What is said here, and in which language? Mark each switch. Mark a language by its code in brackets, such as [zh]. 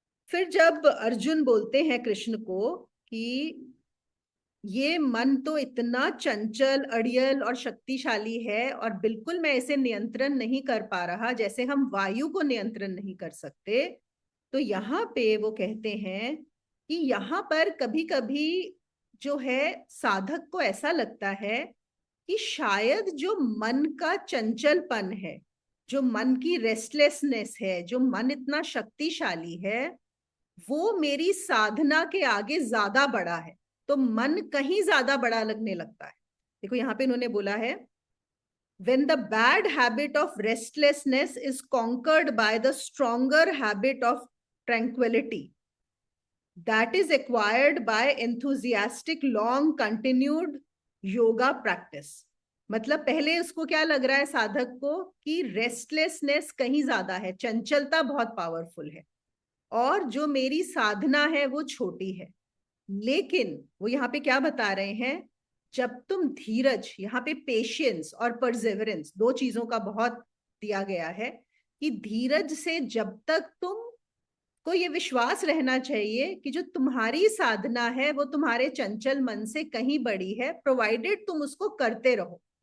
[hi] फिर जब अर्जुन बोलते हैं कृष्ण को कि ये मन तो इतना चंचल, अड़ियल और शक्तिशाली है और बिल्कुल मैं इसे नियंत्रण नहीं कर पा रहा, जैसे हम वायु को नियंत्रण नहीं कर सकते, तो यहाँ पे वो कहते हैं कि यहाँ पर कभी कभी जो है साधक को ऐसा लगता है कि शायद जो मन का चंचलपन है, जो मन की रेस्टलेसनेस है, जो मन इतना शक्तिशाली है, वो मेरी साधना के आगे ज्यादा बड़ा है। तो मन कहीं ज्यादा बड़ा लगने लगता है। देखो यहाँ पे इन्होंने बोला है, [en] when the bad habit of restlessness is conquered by the stronger habit of tranquility that is acquired by enthusiastic long continued yoga practice। [hi] मतलब पहले उसको क्या लग रहा है साधक को कि रेस्टलेसनेस कहीं ज्यादा है, चंचलता बहुत पावरफुल है, और जो मेरी साधना है वो छोटी है। लेकिन वो यहाँ पे क्या बता रहे हैं, जब तुम धीरज, यहाँ पे पेशेंस और परसेवरेंस दो चीजों का बहुत दिया गया है, कि धीरज से जब तक तुम को ये विश्वास रहना चाहिए कि जो तुम्हारी साधना है वो तुम्हारे चंचल मन से कहीं बड़ी है, प्रोवाइडेड तुम उसको करते रहो।